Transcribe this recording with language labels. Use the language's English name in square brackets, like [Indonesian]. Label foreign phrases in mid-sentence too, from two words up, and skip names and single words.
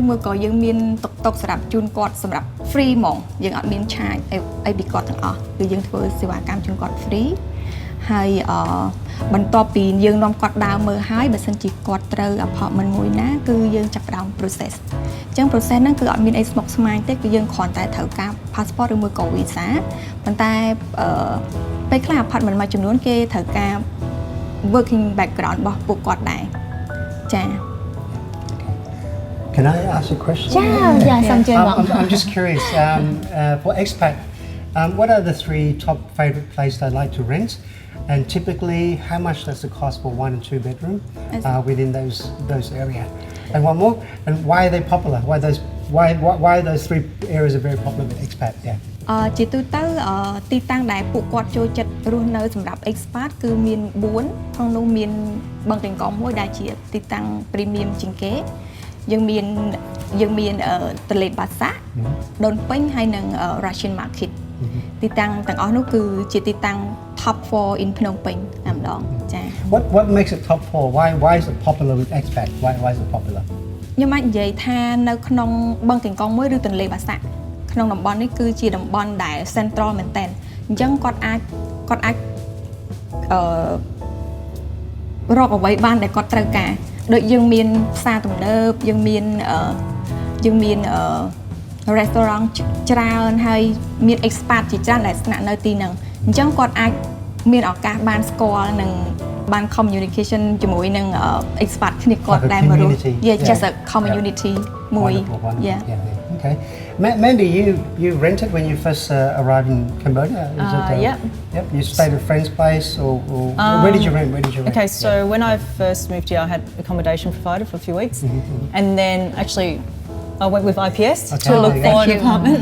[Khmer] មួយក៏យើងមានតុកសម្រាប់ជូនគាត់សម្រាប់ free ហ្មងយើងអត់មាន charge អីពីគាត់ទាំងអស់គឺយើងធ្វើសេវាកម្មជូនគាត់ free ហើយបន្ទាប់ពីយើងនាំគាត់ដើរមើលហើយបើសិនជាគាត់ត្រូវ apartment មួយណាគឺយើងចាប់ផ្ដើម process អញ្ចឹង process ហ្នឹងគឺអត់មានអីស្មុគស្មាញទេគឺយើងគ្រាន់តែត្រូវការ passport ឬមួយក៏ visa ប៉ុន្តែពេលខ្លះ apartment មួយចំនួនគេត្រូវការ [English] working background [Khmer] របស់ពួកគាត់ដែរចា [English] Can I ask a question? I'm just curious. For expat, what are the 3 top favorite places they like to rent? And typically, how much does it cost for 1 and 2 bedroom within those areas? And one more. And why are they popular? Why are those 3 areas are very popular with expat? Yeah. [Khmer] ជាទូទៅទីតាំងដែលពួកគាត់ចូលចិត្តរស់នៅសម្រាប់ expat គឺមាន4ក្នុងនោះមានបឹងកេងកងមួយដែលជាទីតាំង premium ជាងគេយើងមានទលេបាសាដូនពេញហើយនិង Russian market ទីតាំងទាំងអស់នោះគឺជាទីតាំង [English] top 4 in Phnom Penh [Khmer] តែម្ដងចា [English] What makes it top 4? Why is it popular with expat? Why is it popular? [Khmer] ខ្ញុំអាចនិយាយថានៅក្នុងបឹងកេងកងមួយឬទន្លេបាសាក់ក្នុងតំបន់នេះគឺជាតំបន់ដែល central មែនតើអញ្ចឹងគាត់អាច រកអ្វីបានដែលគាត់ត្រូវការដូចយើងមានផ្សារទំនើបយើងមាន restaurant ច្រើនហើយមាន expat ជាច្រើនដែលស្នាក់នៅទីហ្នឹងអញ្ចឹងគាត់អាចមានឱកាសបានស្គាល់និងបាន communication ជាមួយនឹង expat គ្នាគាត់ដែលមករស់ [English] just a community [Khmer] មួយ [English] yeah. Okay. Mandy, you rented when you first arrived in Cambodia? Yep. Yep. You stayed at a friend's place, or where did you rent? Okay, so when I first moved here, I had accommodation provided for a few weeks, and then actually I went with IPS to look for an apartment.